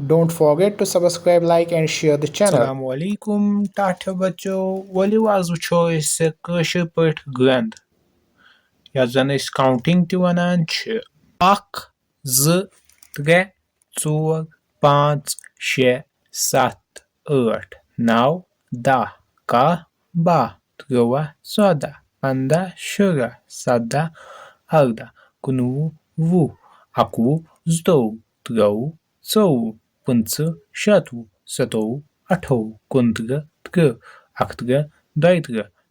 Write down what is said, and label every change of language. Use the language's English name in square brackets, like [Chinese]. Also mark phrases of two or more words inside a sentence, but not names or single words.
[English] Don't forget to subscribe, like and share the channel. [Arabic] السلام عليكم [Kashmiri] टाठ्यो बच्चो वलियो आज वुछो अस कशर पठ गंद या जन अस काउंटिंग ति वनान छ 1 2 3 4 5 6 7 8 9 10 11 12 13 14 15 16 17 18 19 20 21 22 23 24 25 27 27 28 29 30 31 32